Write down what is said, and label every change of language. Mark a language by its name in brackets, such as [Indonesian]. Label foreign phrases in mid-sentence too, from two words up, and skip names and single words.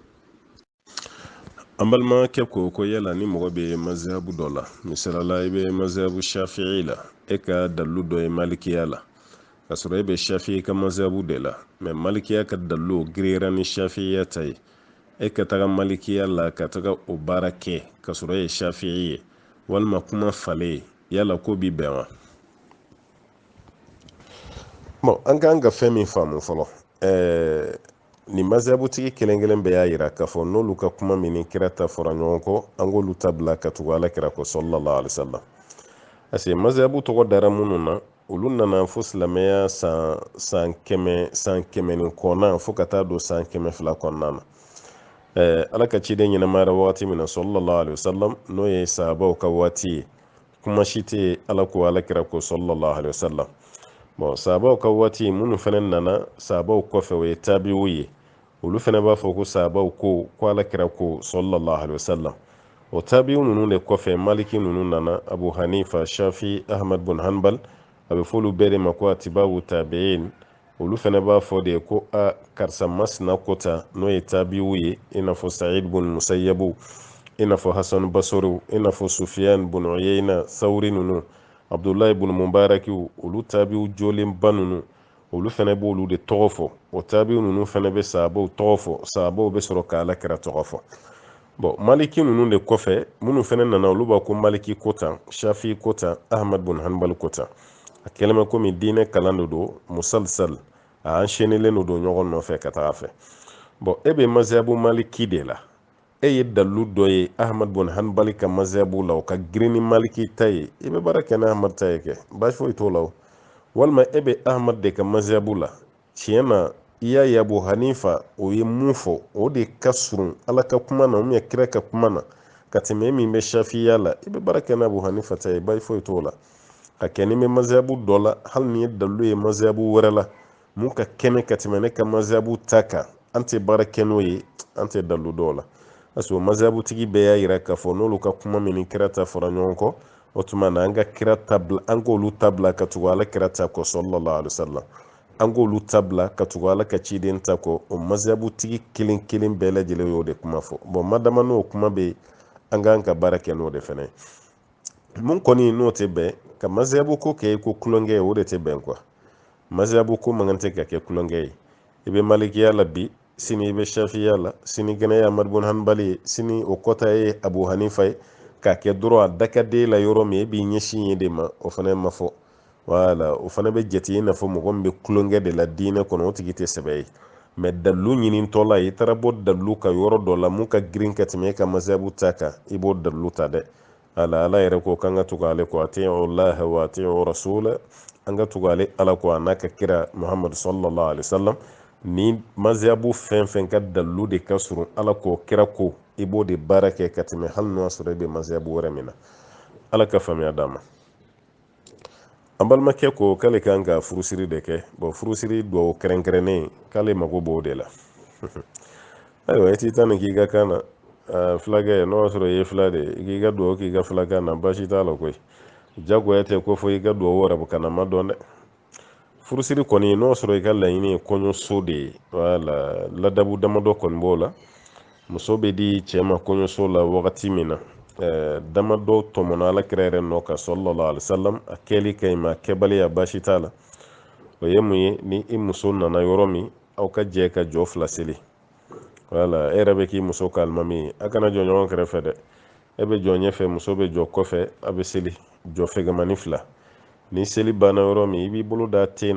[Bambara] an balimakɛ ko yala ni mɔgɔ bɛ mazihabu dɔ la misalala i bɛ mazihabu shafi'i la e ka dalilu dɔ ye malikiya la ka sɔrɔ e bɛ shafi'i ka mazihabu de la mais malikiya ka dalilu giriyara ni shafi'iya ta ye e ka taga malikiya la ka taga o baara kɛ ka sɔrɔ e ye shafi'i ye walima kuma falen yala ko b'i bɛn wa bon an kan ka fɛn min faamu fɔlɔ nin mazhabutigi kelen kelen bɛɛ y'a yira k'a fɔ n'olu ka kuma min ni kira ta fɔra ɲɔgɔn kɔ an k'olu ta bila ka tugu ala kira kɔ [Arabic] صلى الله عليه وسلم [French] parce que [Bambara] mazhabu tɔgɔ dara minnu na olu nana fo silamɛya san kɛmɛ ni kɔnɔna fo ka taa don san 200 kɔnɔna na ala ka ciden ɲɛnamayara wagati min na [Arabic] صلى الله عليه وسلم [Bambara] n'o ye sahabaw ka waati ye kuma si tɛ ala ko ala kira ko [Arabic] صلى الله عليه وسلم [Bambara] bon sahabaw ka waati minnu fana nana sahabaw kɔfɛ o ye tabi'u ye olu fana b'a fɔ ko sahabaw ko ala kira ko [Arabic] صلى الله عليه وسلم [Bambara] o tabi'u ninnu de kɔfɛ maliki ninnu nana abu hanifa shafi ahmad bin hanbal a bɛ fɔ olu bɛɛ de ma ko [Arabic] أتباع التابعين [Bambara] olu fana b'a fɔ de ko karisa masina kota n'o ye tabi'u ye i n'a fɔ sa'id bin musayyabu i n'a fɔ hasan basriw i n'a fɔ sufiyan bin uyayna thawri ninnu abdullahi ibn mubaraki olu tabi'u jolenba ninnu olu fɛnɛ b'olu de tɔgɔ fɔ o tabi'u ninnu fɛnɛ bɛ sahabaw tɔgɔ fɔ sahabaw bɛ sɔrɔ ka alakira tɔgɔ fɔ bon maliki ninnu de kɔfɛ minnu fɛnɛ nana olu b'a ko maliki ko tan shafi ko tan ahmad bin hanbal ko tan a kɛlɛmɛ komi diinɛ kalan de don musalsal a enchaînelen de don ɲɔgɔn nɔfɛ ka taga fɛ bon e bɛ mazhabu maliki de la e ye dalilu dɔ ye ahmad bin hanbal ka mazhabu la o ka girin ni maliki ta ye i bɛ baara kɛ ni ahmad ta ye kɛ baasi foyi t'o la o walima e bɛ ahmad de ka mazhabu la tiɲɛ na i y'a ye abu hanifa o ye mun fɔ o de ka surun ala ka kuma na kira ka kuma na ka tɛmɛ e min bɛ shafiya la i bɛ baara kɛ ni abu hanifa ta ye baasi foyi t'o la ka kɛ ni bɛ mazhabu dɔ la hali ni ye dalilu ye mazhabu wɛrɛ la mun ka kɛnɛ ka tɛmɛ ne ka mazhabu ta kan an tɛ baara kɛ n'o ye an tɛ dalilu dɔw la [French] parce que [Bambara] mazhabu tigi bɛɛ y'a yira k'a fɔ n'olu ka kuma min ni kira ta fɔra ɲɔgɔn kɔ o tuma na an ka kira tabila an k'olu tabila ka tugu ala kira ta kɔ [Arabic] صلى الله عليه وسلم [Bambara] an k'olu tabila ka tugu ala ka ciden ta kɔ o mazhabu tigi kelen kelen bɛɛ lajɛlen y'o de kuma fɔ bon madama n'o kuma bɛ an k'an ka baara kɛ n'o de fɛnɛ ye mun kɔni n'o tɛ bɛn ka mazhabu ko kɛ ko kulonkɛ ye o de tɛ bɛn quoi mazhabu ko man kan tɛ ka kɛ kulonkɛ ye i bɛ malikiya la bi sini i bɛ shafiya la sini gɛnɛ ye ahmad bin hanbali ye sini o kɔta ye abu hanifa ye k'a kɛ dɔrɔn a dakaden la yɔrɔ min e b'i ɲɛsin ye de ma o fana ma fɔ wala o fana bɛ jate i n'a fɔ mɔgɔ min bɛ kulonkɛ de la diinɛ kɔnɔ o tigi tɛ sɛbɛ ye mɛ dalilu ɲinitɔ la i taara bɔ dalilu ka yɔrɔ dɔ la mun ka girin ka tɛmɛ e ka mazhabu ta kan i b'o dalilu ta dɛ ala yɛrɛ ko k'an ka tugu ale kɔ [Arabic] أطيعوا الله وأطيعوا الرسول [Bambara] an ka tugu ale ala kɔ a n'a ka kira muhammad [Arabic] صلى الله عليه وسلم [Bambara] ni mazhabu fɛn fɛn ka dalilu de ka surun ala kɔ kira ko i b'o de baara kɛ ka tɛmɛ hali n'o y'a sɔrɔ i bɛ mazhabu wɛrɛ min na ala ka faamuya d'a ma an balimakɛ ko k'ale kan ka furusiri de kɛ bon furusiri dɔw kɛrɛnkɛrɛnnen k'ale mago b'o de la ayiwa i t'i ta nin k'i ka kan na fulakɛ n'o y'a sɔrɔ i ye fila de i k'i ka duwawu k'i ka filakan na baasi t'a la koyi jagoya tɛ ko fɔ i ka duwawu arabukanna ma dɔn dɛ furusiri kɔni n'o sɔrɔ i ka laɲini ye kɔɲɔso de ye wala ladabu damadɔ kɔni b'o la muso bɛ di cɛ ma kɔɲɔso la wagati min na damadɔ tɔmɔnna alakira yɛrɛ nɔ kan [Arabic] صلى الله عليه وسلم [Bambara] a kɛli ka ɲi ma kɛbaliya baasi t'a la o ye mun ye ni i muso nana yɔrɔ min aw ka jɛ ka jɔ fila seli wala e yɛrɛ bɛ k'i muso ka alimami ye a kana jɔ ɲɔgɔn kɛrɛfɛ dɛ e bɛ jɔ ɲɛfɛ muso bɛ jɔ kɔfɛ a bɛ seli jɔ fɛgɛmani fila ni seli banna yɔrɔ min i b'i bolo da ten